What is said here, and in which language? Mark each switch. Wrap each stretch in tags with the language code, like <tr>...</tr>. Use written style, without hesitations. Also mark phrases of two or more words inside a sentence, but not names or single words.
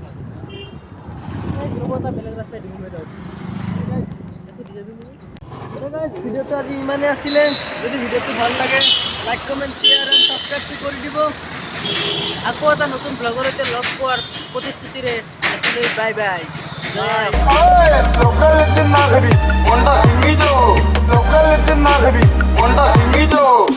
<as>এটা বেলেগ ৰাস্তাই দিম ভিডিঅ'টো আজি ইমানেই আছিলে যদি ভিডিঅ'টো ভাল লাগে</as> <en>like comment share and subscribeটো</en> <as>কৰি দিব আকৌ এটা নতুন ব্লগৰ সৈতে লগ পোৱাৰ প্ৰতিশ্ৰুতিৰে আছিলোঁ</as> <en>bye bye Local es el Magri, Honda Simito. Local es el Magri, Honda Simito.</en>